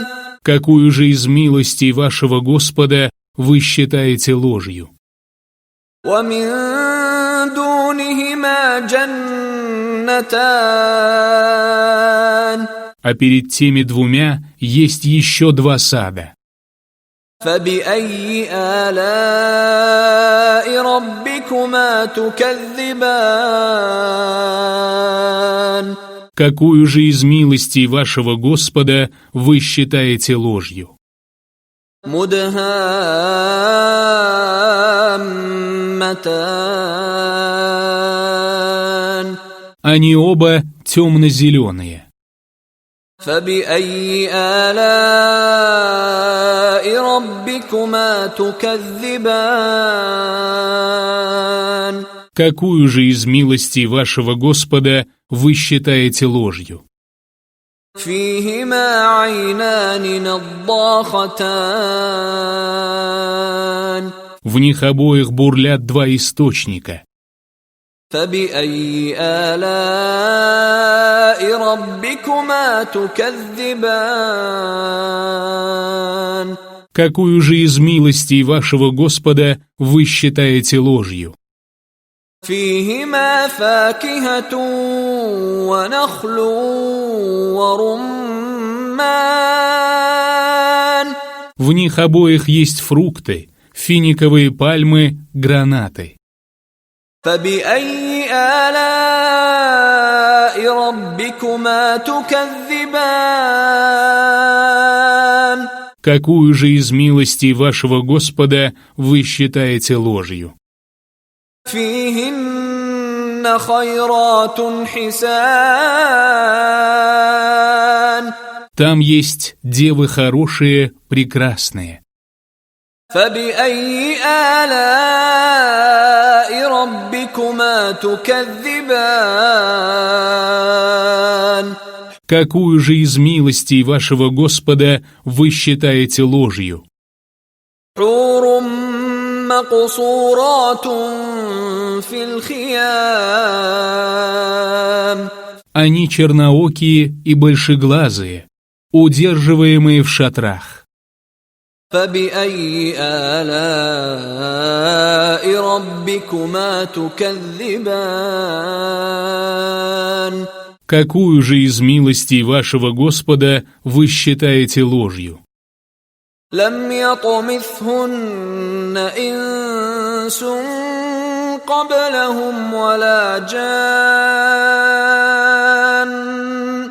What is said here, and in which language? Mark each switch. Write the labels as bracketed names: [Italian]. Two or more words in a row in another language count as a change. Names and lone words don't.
[Russian] Какую же из милостей вашего Господа вы считаете ложью? [Arabic] ومن دونهما جنتان [Russian] а перед теми двумя есть еще два сада. [Arabic] فبأي آلاء ربكما تكذبان [Russian] Какую же из милостей вашего Господа вы считаете ложью? [Arabic] مدهامتان [Russian] Они оба темно-зеленые. [Arabic] فبأي آلاء ربكما تكذبان [Russian] Какую же из милостей вашего Господа вы считаете ложью? [Arabic] فيهما عينان نضاختان [Russian] В них обоих бурлят два источника. [Arabic] فبأي آلاء ربكما تكذبان [Russian] Какую же из милостей вашего Господа вы считаете ложью? [Arabic] فيهما فاكهة ونخل ورمان [Russian] В них обоих есть фрукты, финиковые пальмы, гранаты. [Arabic] فبأي آلاء ربكما تكذبان [Russian] Какую же из милостей вашего Господа вы считаете ложью? [Arabic] فيهن خيرات حسان [Russian] Там есть девы хорошие, прекрасные. [Arabic] فبأي آلاء ربكما تكذبان [Russian] Какую же из милостей вашего Господа вы считаете ложью? [Arabic] حور مقصورات في الخيام [Russian] Они черноокие и большеглазые, удерживаемые в шатрах. [Arabic] فبأي آلاء ربكما تكذبان [Russian] Какую же из милостей вашего Господа вы считаете ложью? [Arabic] لم يطمثهن إنس قبلهم ولا جان